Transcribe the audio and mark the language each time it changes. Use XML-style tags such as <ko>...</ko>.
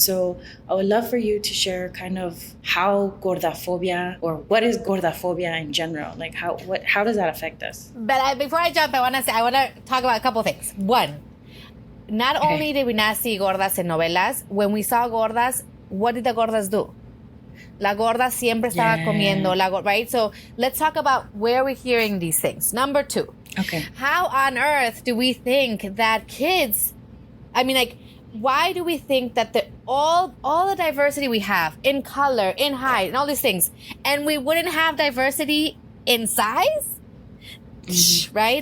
<en>So I would love for you to share kind of how gordophobia, or what is gordophobia in general? Like how does that affect us? But before I jump, I want to talk about a couple things. One, not only did we not see gordas in novelas, when we saw gordas, what did the gordas do?</en> <es>La gorda siempre estaba comiendo,</es> <en>right? So let's talk about where we're hearing these things. Number 2. Okay. How on earth do we think that kids, I mean, like, why do we think that all the diversity we have in color, in height, and all these things, and we wouldn't have diversity in size? Mm-hmm. Right?</en>